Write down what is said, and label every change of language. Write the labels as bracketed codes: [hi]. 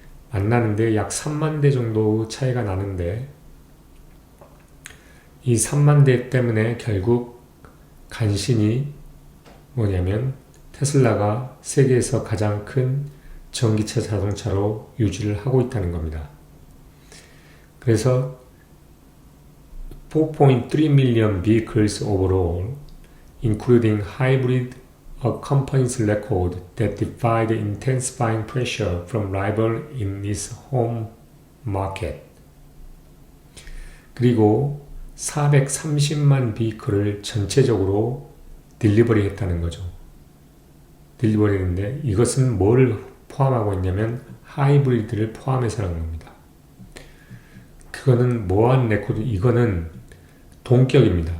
[ko] 안 나는데 약 3만 대 정도 차이가 나는데 이 3만 대 때문에 결국 간신히 뭐냐면 테슬라가 세계에서 가장 큰 전기차 자동차로 유지를 하고 있다는 겁니다. 그래서 [en] 4.3 million vehicles overall, including hybrid, a company's record that defied intensifying pressure from rivals in its home market. [ko] 그리고 430만 비클을 전체적으로 딜리버리 했다는 거죠. 딜리버리 했는데 이것은 뭐를 포함하고 있냐면 하이브리드를 포함해서라는 겁니다. 그거는 뭐한 레코드? 이거는 동격입니다.